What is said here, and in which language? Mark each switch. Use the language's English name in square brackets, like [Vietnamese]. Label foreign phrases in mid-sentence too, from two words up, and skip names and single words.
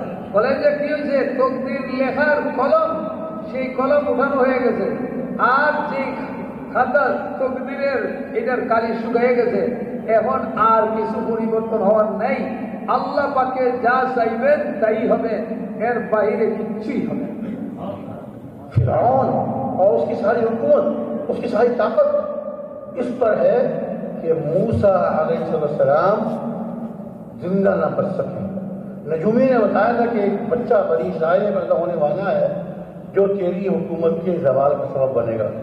[Bangla] বলেন যে কি হয়েছে, তকদির লেখার কলম, সেই কলম উঠানো হয়ে গেছে, আর যে খাতা তকদিরের এটার কালি শুকিয়ে গেছে, এখন আর কিছু পরিবর্তন হওয়ার নেই. আল্লাহ পাকে যা চাইবেন তাই হবে, এর বাইরে কিচ্ছুই হবে না. [Urdu] فرعون اور اس کی ساری حکومت، اس کی ساری طاقت اس پر ہے کہ موسیٰ [Arabic] علیہ السلام [Urdu] زندہ نہ بچ سکیں، نجومی نے بتایا تھا کہ ایک بچہ بنی اسرائیل میں پیدا ہونے والا ہے جو تیری حکومت کے زوال کا سبب بنے گا.